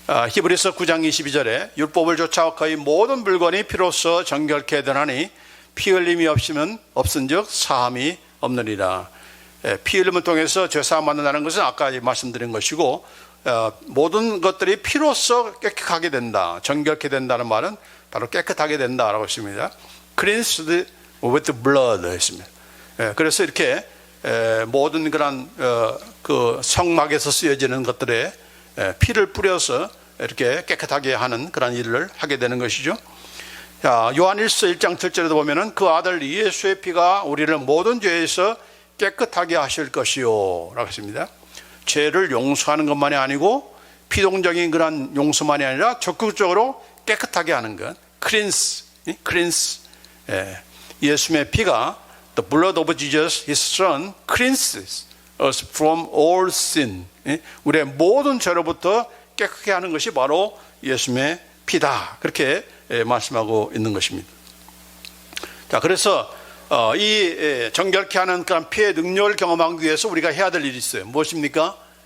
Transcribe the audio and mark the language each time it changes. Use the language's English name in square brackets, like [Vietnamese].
[Korean] 히브리서 9장 22절에 율법을 좇아 거의 모든 물건이 피로써 정결케 되나니 피 흘림이 없은즉 사함이 없느니라. 피 흘림을 통해서 죄사함 받는다는 것은 아까 말씀드린 것이고, 모든 것들이 피로써 깨끗하게 된다, 정결케 된다는 말은 바로 깨끗하게 된다라고 했습니다. [English] Cleansed with blood [Korean] 했습니다. 그래서 이렇게 모든 그런 그 성막에서 쓰여지는 것들에 피를 뿌려서 이렇게 깨끗하게 하는 그런 일을 하게 되는 것이죠. 자, 요한일서 1장 7절에도 보면은 그 아들 예수의 피가 우리를 모든 죄에서 깨끗하게 하실 것이요 라고 했습니다. 죄를 용서하는 것만이 아니고 피동적인 그런 용서만이 아니라 적극적으로 깨끗하게 하는 것, cleanse. 예수님의 피가 [English] The blood of Jesus, His Son, cleanses us from all sin. [Korean] 우리의 모든 죄로부터 깨끗게 하는 것이 바로 예수님의 피다. 그렇게 말씀하고 있는 것입니다. 자, 그래서 이 정결케 하는 그런 피의 능력을 경험하기 위해서 우리가 해야 될 일이 있어요. 무엇입니까?